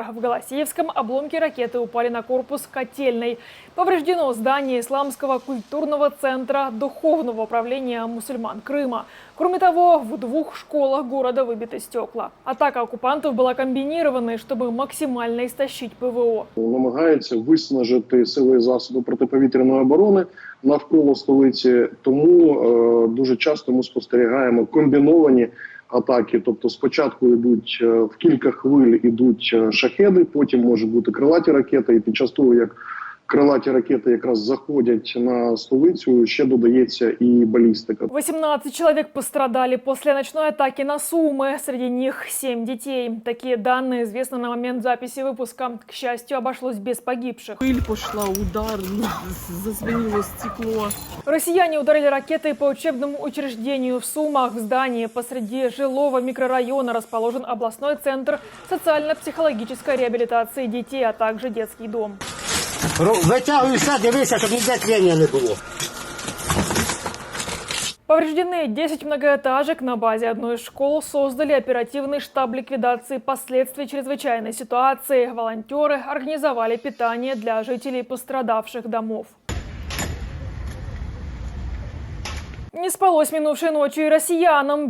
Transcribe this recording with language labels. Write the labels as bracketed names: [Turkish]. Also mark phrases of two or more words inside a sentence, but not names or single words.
[Russian] В Голосеевском обломки ракеты упали на корпус котельной. Повреждено здание Исламского культурного центра Духовного управления мусульман Крыма. Кроме того, в 2 школах города выбиты стекла. Атака оккупантов была комбинированной, чтобы максимально истощить ПВО. [Ukrainian] Намагається виснажити сили і засоби протиповітряної оборони навколо столиці, тому дуже часто ми спостерігаємо комбіновані атаки. Тобто спочатку йдуть в кілька хвиль ідуть шахеди, потім можуть бути крилаті ракети, і під час того, як крилаті ракети якраз заходять на столицю, ще додається і балістика. [Russian] 18 человек пострадали после ночной атаки на Сумы. Среди них 7 детей. Такие данные известны на момент записи выпуска. К счастью, обошлось без погибших. Пыль пошла, удар, зазвенело стекло. Россияне ударили ракетой по учебному учреждению в Сумах. В здании посреди жилого микрорайона расположен областной центр социально-психологической реабилитации детей, а также детский дом. [Ukrainian] Витягуйся, дивися, щоб ніде тлення не було. [Russian] Повреждены 10 многоэтажек. На базе одной из школ создали оперативный штаб ликвидации последствий чрезвычайной ситуации. Волонтеры организовали питание для жителей пострадавших домов. Не спалось минувшей ночью и россиянам.